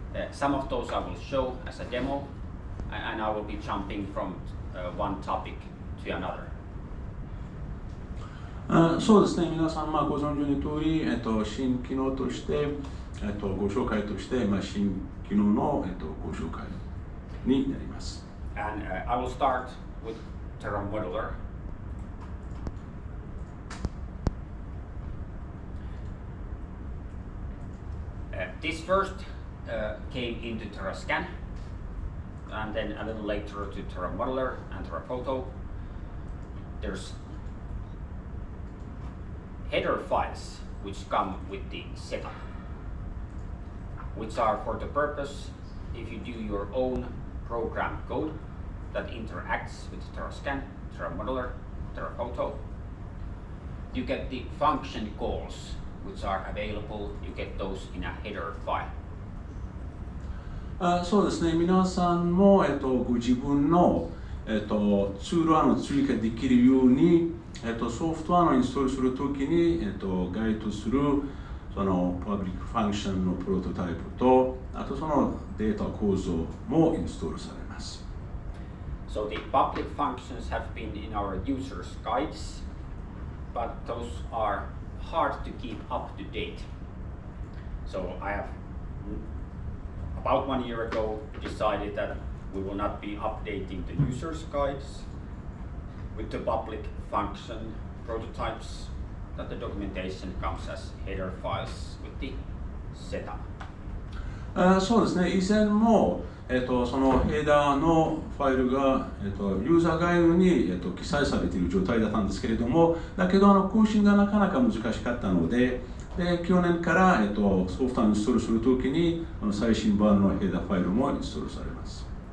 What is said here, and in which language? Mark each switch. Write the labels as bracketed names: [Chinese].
[English] Some of those I will show as a demo, and I will be jumping from one topic to another. [Japanese] そうですね、皆さんご存知の通り、新機能として、ご紹介として、新機能の、ご紹介になります。 [English] And I will start with TerraModeler. This first came into TerraScan, and then a little later to TerraModeler and TerraPhoto. There's header files which come with the setup, which are for the purpose if you do your own program code that interacts with TerraScan, TerraModeler, TerraPhoto. You get the function calls which are available, you get those in a header file. [Japanese] そうですね、皆さんも、ご自分の、ツール案を追加できるように、ソフトウェアのインストールするときに、該当するそのパブリックファンクションのプロトタイプと、あとそのデータ構造もインストールされます。 [English] So the public functions have been in our users' guides, but those are hard to keep up to date. So I have about 1 year ago decided that we will not be updating the users' guides, with the public function prototypes that the documentation comes as header files with the setup. [Japanese] そうですね、以前も、そのヘダーのファイルが、ユーザーガイドに、記載されている状態だったんですけれども、だけど更新がなかなか難しかったので、去年から、ソフトをインストールするときに最新版のヘダーファイルもインストールされます。